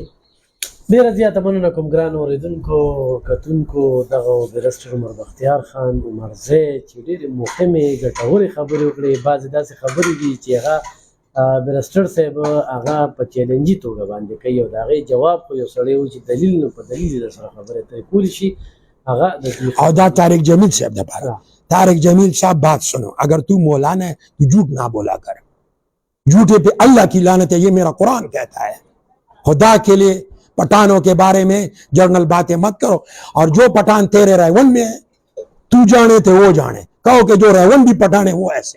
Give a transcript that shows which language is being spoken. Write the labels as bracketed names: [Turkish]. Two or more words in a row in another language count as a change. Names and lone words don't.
[Pashto] ډیره زیاته مننه کوم ګران اوریدونکو کتونکو دغه بیرسټر عمر بختیار خان عمرزی چې ډېرې مهمې ګټورې خبرې وکړې. بعضې داسې خبرې دي چې هغه بیرسټر صاحب هغه په چیلنجي توګه باندې کوي او د هغې جواب خو یو سړی و چې دلیل نه په دلیل یې درسره خبرې ترې کولی شي هغه او دا طارق جمیل صاحب دپاره [Urdu] طارق جمیل صاحب بات سنو اگر تو مولانا ہے تو جھوٹ نہ بولا کر جھوٹے پہ اللہ کی لعنت ہے یہ میرا قرآن کہتا ہے. خدا کے لیے پٹھانوں کے بارے میں جرنل باتیں مت کرو اور جو پٹھان تیرے ریون میں ہے تو جانے تھے وہ جانے کہو کہ جو ریون بھی پٹھان ہے وہ ایسے ہے.